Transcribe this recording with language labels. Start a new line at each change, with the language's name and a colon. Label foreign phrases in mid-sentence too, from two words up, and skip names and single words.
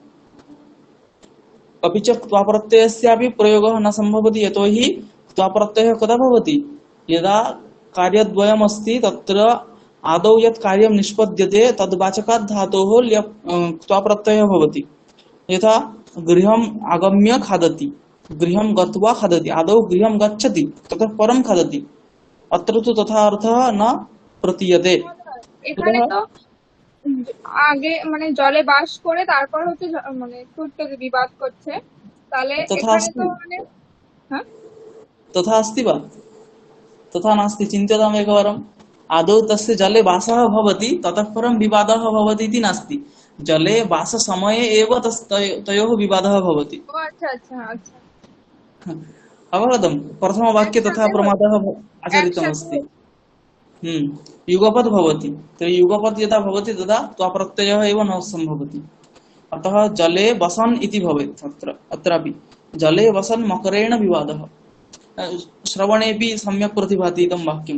Sanskrit: अपि च क्त्वाप्रत्ययस्यापि प्रयोगः न सम्भवति, यतोहि क्त्वाप्रत्ययः कदा भवति, यदा कार्यद्वयम् अस्ति तत्र आदौ यत् कार्यं निष्पद्यते तद् वाचकात् धातोः क्त्वाप्रत्ययः भवति। यथा गृहम् आगम्य खादति, गृहं गत्वा खादति, आदौ गृहं गच्छति ततः परं खादति। अत्र तु तथा अर्थः न प्रतीयते।
Bangla: এখানে তো উম, আগে মানে জলে বাস করে তারপর হচ্ছে মানে তুর্যকে বিবাদ করছে, তাহলে
Sanskrit: तथा
Bangla: এখানে তো
Sanskrit: अस्ति,
Bangla: মানে হ্যাঁ।
Sanskrit: तथा अस्ति वा? तथा नास्ति। चिन्त्यताम् एकवारम्। आदौ तस्य जले वासः भवति, ततः परं विवादः भवति इति नास्ति। जले वाससमये एव तयोः विवादः भवति।
Bangla: ও আচ্ছা আচ্ছা আচ্ছা।
Sanskrit: अवगतं? प्रथमवाक्ये तथा
Bangla: একসাথে
Sanskrit: प्रमादः
Bangla: একসাথে
Sanskrit: आचरितमस्ति। युगपद् भवति। तर्हि युगपद् यदा भवति तदा त्वप्रत्ययः एव न सम्भवति। अतः जले वसन् इति भवेत्। अत्रापि जले वसन् मकरेण विवादः। श्रवणेऽपि सम्यक् प्रतिभाति इदं वाक्यं।